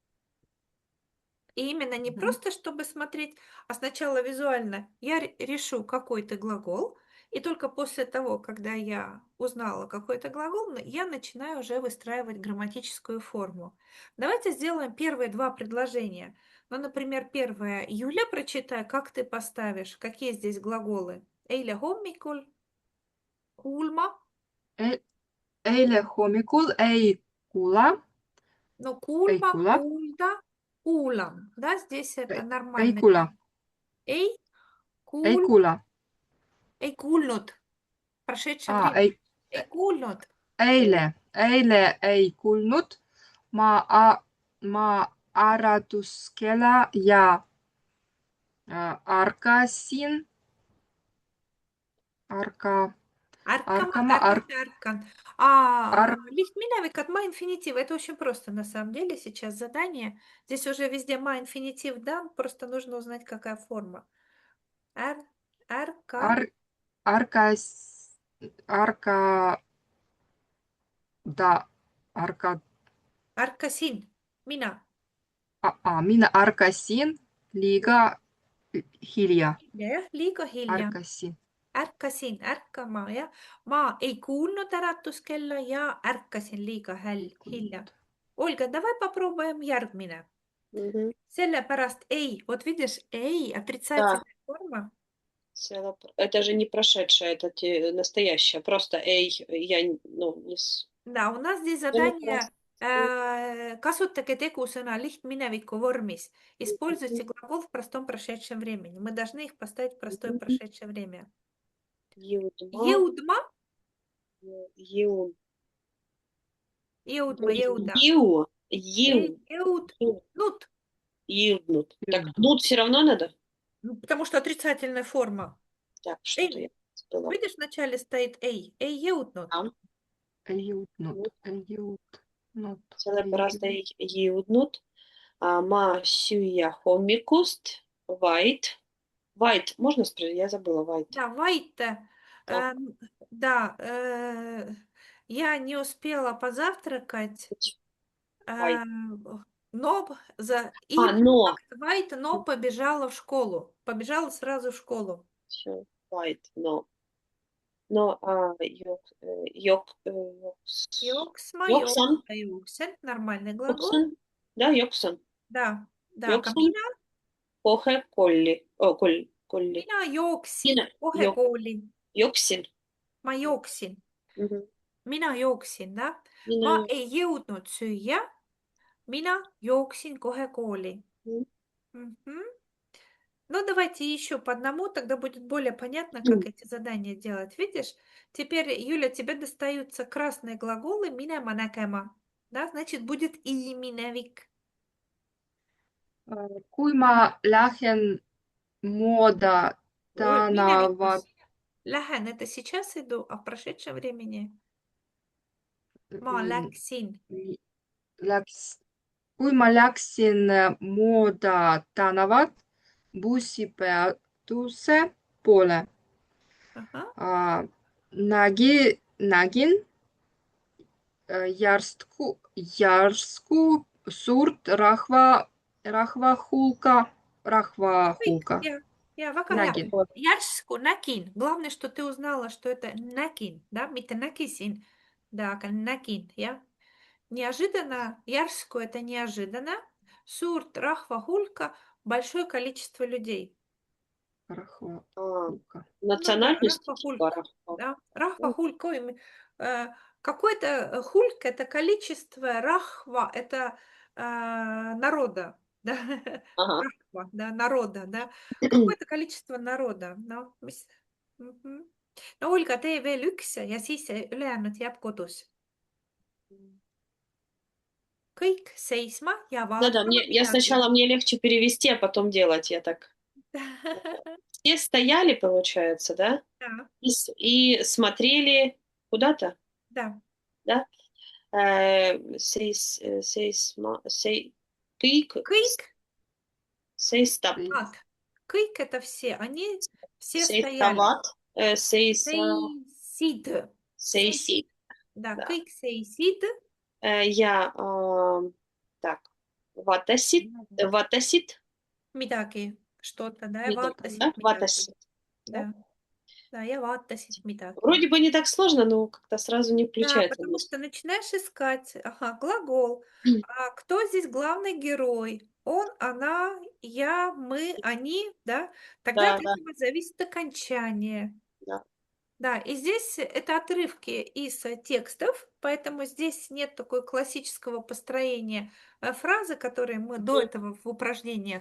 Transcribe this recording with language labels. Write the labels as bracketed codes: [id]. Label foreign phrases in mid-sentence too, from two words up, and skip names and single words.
[ru] И именно не просто, чтобы смотреть, а сначала визуально я решу какой-то глагол, и только после того, когда я узнала какой-то глагол, я начинаю уже выстраивать грамматическую форму. Давайте сделаем первые два предложения. Ну, например, первое. Юля, прочитай, как ты поставишь, какие здесь глаголы. [et] Eile hommikul, kuulma. Eile hommikul ei kuula. Ну, kuulma, kuula. kuulda, kuulan. [ru] Да, здесь это [et] Ei [ru] нормально. [et] kuula. Ei Ei kuula. Ei kuulnud. [ru] Прошедшее время. [et] Ei, Ei kuulnud. eile ei kuulnud. Ma äratuskella ja ärkasin. Арка. Аркама, Аркама. аркан. Ар, Liht minevik on ma infinitiiv. [ru] Это очень просто на самом деле сейчас задание. Здесь уже везде [et] ma infinitiiv [ru] дан, просто нужно узнать, какая форма. [et] Är, ärka, är, ärkas. Ärka. Да. Арка. ärkasin. Mina. Mina arkasin liiga hilja. Jah, liiga hilja. Arkasin. Ärkasin ärkama, jah. Ma ei kuulnud äratuskella ja ärkasin liiga hilja. [ru] Ольга, давай попробуем järgmine. Мгм. [et] Sellepärast ei. [ru] Вот видишь, ei, Да, отрицательная форма. это же не прошедшее, это настоящее. Просто эй, ну, Да, у нас здесь задание [et] kasutage tegusõna lihtmineviku vormis. [ru] Используйте глагол в простом прошедшем времени. Мы должны их поставить в простое прошедшее время. [et] Jõudma, Jõudma, jõud, jõudma, jõuda. jõudnud. Jõudnud. Так, Jõudnud. [ru] нут все равно надо? Ну, потому что отрицательная форма. Так, что-то я забыла. Видишь, вначале стоит ei. [et] Ei jõudnud. [ru] Там. [et] Ei jõudnud. Ei jõudnud. Sellepärast ei jõudnud ma süüa hommikust, vaid, [ru] можно спросить? Я забыла, vaid. Да, vaid. Так. Да, я не успела позавтракать, [et] Vaid. [ru] но Но. vaid, но побежала в школу. Побежала сразу в школу. Всё, vaid, но, [et] Joksma, joksan, jooksen. [ru] Нормальный глагол. [et] joksan, да, joksan. [ru] Да, да. [et] Joksan kohe kolli. Mina jooksin Mina kohe kooli. Joksin. Ma jooksin. Мгм. Mina jooksin, да? Mina Ma ei jõudnud süüa. Mina jooksin kohe kooli. Мгм. Мгм. [ru] Ну, давайте еще по одному, тогда будет более понятно, как эти задания делать. Видишь? Теперь, Юля, тебе достаются красные глаголы [et] minema nägema. [ru] Да, значит, будет iminevik. [et] Kui ma lähen mööda tänavat, Minevikus. Lähen, [ru] это сейчас иду, а в прошедшем времени [et] ma läksin. kui ma läksin mööda tänavat bussipeatuse poole, [ru] Ага. [et] nägin järsku suurt rahvahulka. Kõik, ja väga hea. Nägin. Järsku nägin. [ru] Главное, что ты узнала, что это nägin, да, [et] mitte nägisin, [ru] да, [et] aga nägin, jah. [ru] Неожиданно, järsku это неожиданно. [et] Suurt rahvahulka, [ru] большое количество людей. [et] Rahvahulka. [ru] национальность [et] Rahvahulk, [ru] типа да, rahvahulk. Какой-то хульк– это количество, рахва– это народа, да, Ага. рахва, да, народа, да, какое-то количество народа, [et] no, mis... Mhm. No Olga, tee veel üks ja siis see ülejäänud jääb kodus. Kõik seisma ja [ru] Да, [et] vaatama [ru] я сначала мне легче перевести, а потом делать. Я так. Все стояли, получается, да? Да, И смотрели куда-то, да. да? [et] Kõik, Seista, [ru] kõik это все, они все стояли. [et] seistavad, Seisid. seisid. [ru] Да, Да. [et] kõik seisid. Ja так, vaatasid, Midagi, [ru] что-то, да, [et] ja mida, vaatasid [ru] да? [et] midagi. Vaatasid. [ru] Да, да, [et] ja vaatasid midagi. [ru] Вроде бы не так сложно, но как-то сразу не Да, включается. потому что начинаешь искать, ага, глагол. А кто здесь главный герой? Он, она, я, мы, они, да? Тогда Да, от да, этого зависит окончание. да. Да, и здесь это отрывки из текстов, поэтому здесь нет такой классического построения фразы, которые мы до этого в упражнениях.